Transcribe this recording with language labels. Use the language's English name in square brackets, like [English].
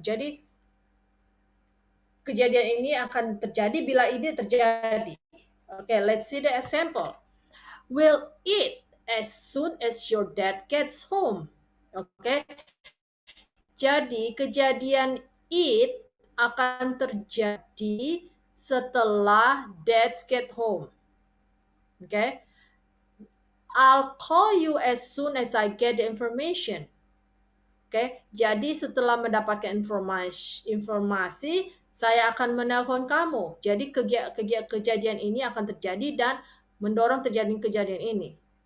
[Indonesian] Jadi kejadian ini akan terjadi bila ini terjadi. [English] Okay, let's see the example. Will eat as soon as your dad gets home. [Indonesian] Okay, jadi kejadian eat akan terjadi setelah [English] dads get home. Okay, I'll call you as soon as I get the information. [Indonesian] Oke, jadi setelah mendapatkan informasi, saya akan menelpon kamu. Jadi kejadian ini akan terjadi dan mendorong terjadi kejadian ini.